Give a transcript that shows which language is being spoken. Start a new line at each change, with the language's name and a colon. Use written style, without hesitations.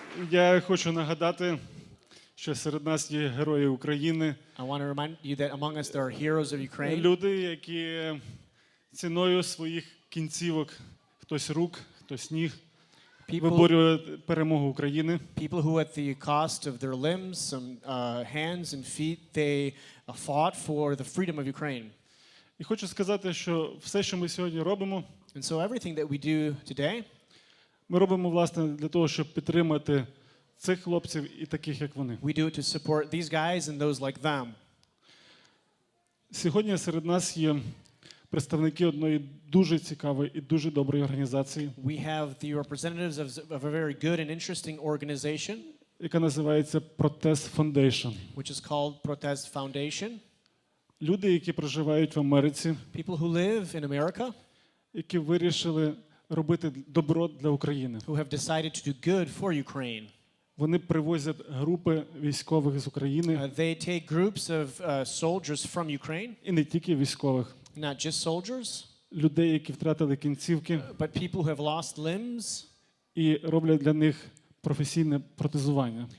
Ukrainian: Я хочу нагадати, що серед нас є герої України.
English: I want to remind you that among us there are heroes of Ukraine.
Ukrainian: Люди, які ціною своїх кінцівок, хтось рук, хтось ніг, виборює перемогу України.
English: People who at the cost of their limbs, some hands and feet, they fought for the freedom of Ukraine.
Ukrainian: І хочу сказати, що все, що ми сьогодні робимо,
English: And so everything that we do today,
Ukrainian: ми робимо, власне, для того, щоб підтримати цих хлопців і таких, як вони.
English: we do it to support these guys and those like them.
Ukrainian: Сьогодні серед нас є представники одної дуже цікавої і дуже доброї організації,
English: We have the representatives of a very good and interesting organization,
Ukrainian: яка називається Protest Foundation.
English: which is called Protest Foundation.
Ukrainian: Люди, які проживають в Америці,
English: People who live in America,
Ukrainian: які вирішили робити добро для України.
English: who have decided to do good for Ukraine.
Ukrainian: Вони привозять групи військових з України,
English: They take groups of soldiers from Ukraine,
Ukrainian: і не тільки військових,
English: not just soldiers,
Ukrainian: людей, які втратили кінцівки,
English: but people who have lost limbs,
Ukrainian: і роблять для них професійне протезування.